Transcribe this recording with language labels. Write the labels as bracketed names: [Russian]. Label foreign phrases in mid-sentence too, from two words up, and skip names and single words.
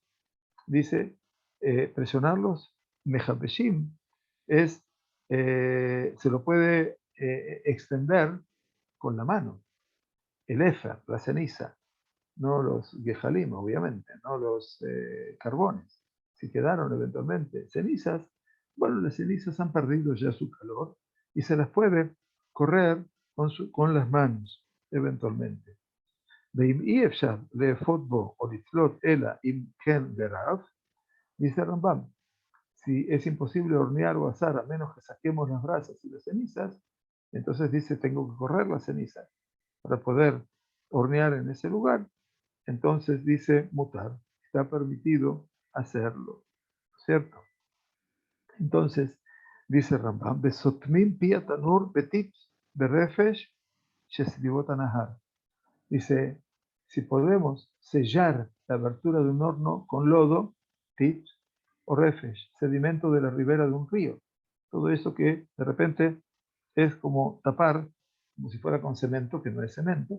[Spanish] Dice, presionarlos, mechabbeshim, es, se lo puede extender con la mano, el éfer, la ceniza, no los gehalim, obviamente, no los carbones. Si quedaron eventualmente cenizas, bueno, las cenizas han perdido ya su calor y se las puede correr con las manos, eventualmente. [Hebrew] ואם אי אפשר לאפות בו או לתלות אלא אם כן ברעב, [Spanish] dice Rambam, si es imposible hornear o asar a menos que saquemos las brasas y las cenizas, entonces dice, tengo que correr las cenizas para poder hornear en ese lugar. Entonces dice, mutar, está permitido hacerlo, ¿cierto? Entonces, dice Rambam, [Hebrew] וסותמין פי תנור בטיט וברפש שבשפת הנהר. [Spanish] Dice, si podemos sellar la abertura de un horno con lodo, tit, o refesh, sedimento de la ribera de un río. Todo eso que de repente es como tapar, como si fuera con cemento, que no es cemento.